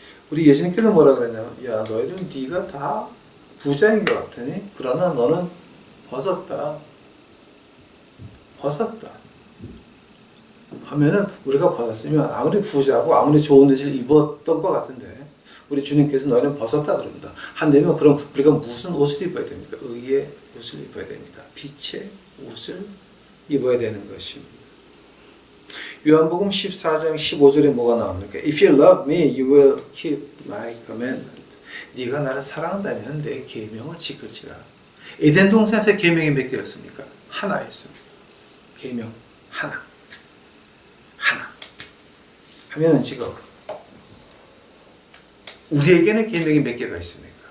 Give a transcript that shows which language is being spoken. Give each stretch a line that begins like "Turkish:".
Korean: 우리 예수님께서 뭐라 그랬냐면 야 너희들은 네가 다 부자인 것 같으니 그러나 너는 벗었다 하면은 우리가 벗었으면 아무리 부자고 아무리 좋은 옷을 입었던 것 같은데 우리 주님께서 너희는 벗었다 그럽니다. 한다면 그럼 우리가 무슨 옷을 입어야 됩니까? 의의 옷을 입어야 됩니다. 빛의 옷을 입어야 되는 것입니다. 요한복음 14장 15절에 뭐가 나옵니까?
English: If you love me, you will keep my commandment.
Korean: 네가 나를 사랑한다면 내 계명을 지킬지라. 에덴 동산에서 계명이 몇 개였습니까? 하나였습니다. 계명 하나. 하면은 지금 우리에게는 계명이 몇 개가 있습니까?